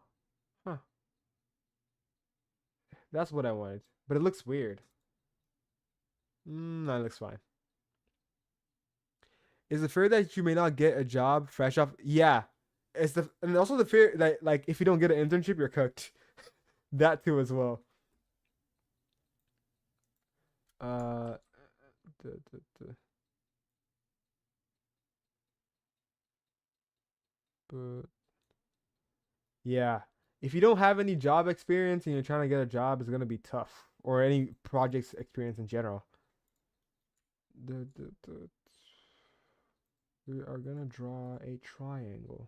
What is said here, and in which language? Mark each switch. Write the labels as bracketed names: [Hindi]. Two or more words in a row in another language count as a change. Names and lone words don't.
[English] Huh. That's what I wanted. But it looks weird. That looks fine. Is the fear that you may not get a job fresh off? Yeah. And also the fear that like if you don't get an internship, you're cooked. That too as well. Uh, duh, duh, duh. But yeah, if you don't have any job experience and you're trying to get a job, it's gonna be tough. Or any projects experience in general. We are gonna draw a triangle.